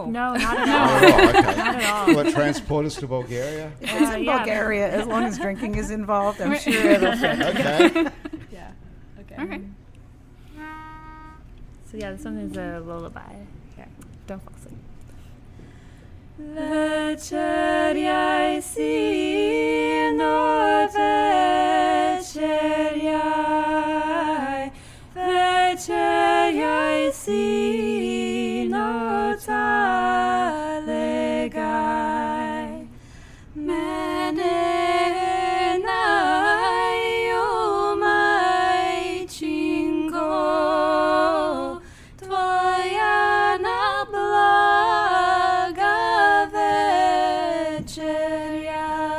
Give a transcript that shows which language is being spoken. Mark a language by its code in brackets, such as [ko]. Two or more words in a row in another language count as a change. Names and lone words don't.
[en] No, not at Not all. at all, okay. Not at all. Will it transport us to Bulgaria? If it's in yeah. Bulgaria, as long as drinking is involved, I'm sure it'll fit. Okay. Yeah. Okay. Okay. So yeah, this one is a lullaby. Okay. Don't fall asleep. [bg] Вечеряй, сино, вечеряй, вечеряй, сино, залегай. Мене наю, майчинко, твоя на блага вечеря.